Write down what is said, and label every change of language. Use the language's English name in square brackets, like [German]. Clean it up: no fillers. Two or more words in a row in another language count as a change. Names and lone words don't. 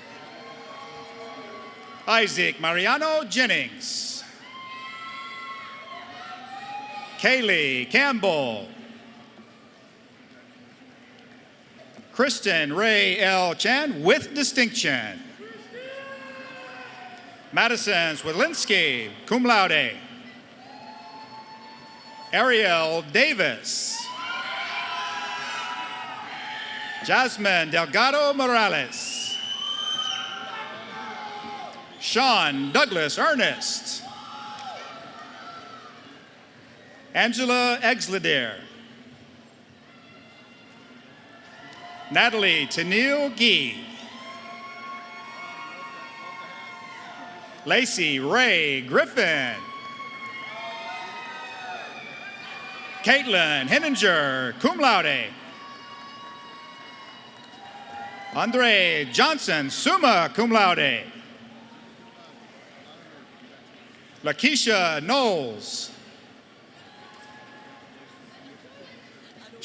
[English] Isaac Mariano Jennings. Kaylee Campbell. Kristen Ray L. Chan, with distinction. Madison Swidlinski, [Latin] cum laude. [English] Ariel Davis. Jasmine Delgado Morales. Sean Douglas Ernest. Angela Exleder. Natalie Tennille Gee. Lacey Ray Griffin. Caitlin Henninger, [Latin] cum laude. [English] Andre Johnson, [Latin] summa cum laude. [English] Lakeisha Knowles.